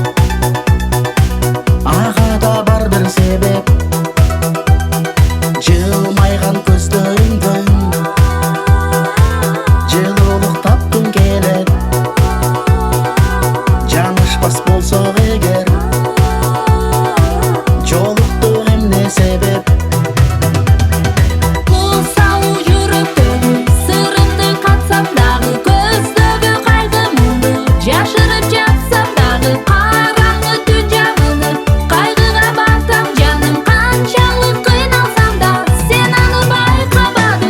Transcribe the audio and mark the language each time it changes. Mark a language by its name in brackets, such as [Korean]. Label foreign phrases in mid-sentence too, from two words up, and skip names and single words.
[Kazakh] Ағада бар бір себеп, жылмайған көздеріңдің жылулық тапқым келіп, жанышпас болсақ егер, жолықтық эмне себеп? [Kyrgyz] Жашырып жатсам дагы караңгы түн жагыны, кайгыга батам жаным канчалык кыйналсам да, сен аны байкабадың.